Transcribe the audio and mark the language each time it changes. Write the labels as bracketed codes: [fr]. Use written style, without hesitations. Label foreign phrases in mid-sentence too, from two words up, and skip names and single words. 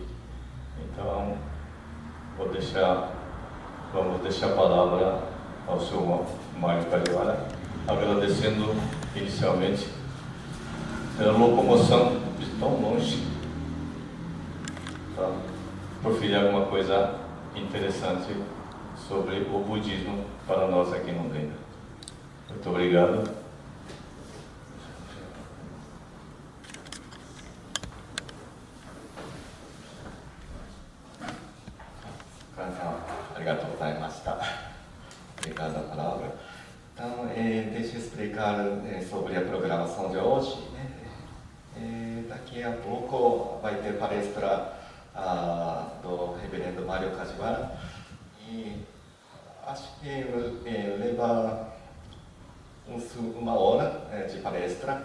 [pt] Então, vamos deixar a palavra ao senhor Mário Kajiwara, agradecendo inicialmente pela locomoção de tão longe para proferir alguma coisa interessante sobre o budismo para nós aqui no Londrina. Muito obrigado. [ja] ありがとうございました。 [pt] Obrigado a palavra. Então, deixa eu explicar sobre a programação de hoje. Daqui a pouco vai ter palestra do reverendo Mário Kajiwara, e acho que leva uma hora de palestra.